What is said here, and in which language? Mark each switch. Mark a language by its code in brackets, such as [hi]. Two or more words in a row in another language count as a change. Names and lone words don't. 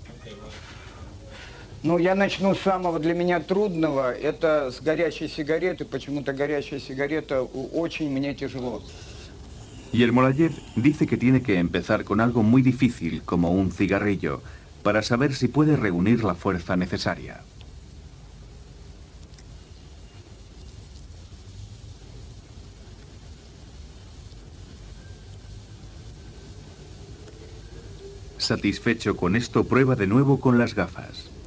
[ru] Ну, я начну с самого для меня трудного. Это с горящей сигареты. Почему-то горящая сигарета очень мне тяжело. [es] Yermolayev dice que tiene que empezar con algo muy difícil, como un cigarrillo, para saber si puede reunir la fuerza necesaria. Satisfecho con esto, prueba de nuevo con las gafas.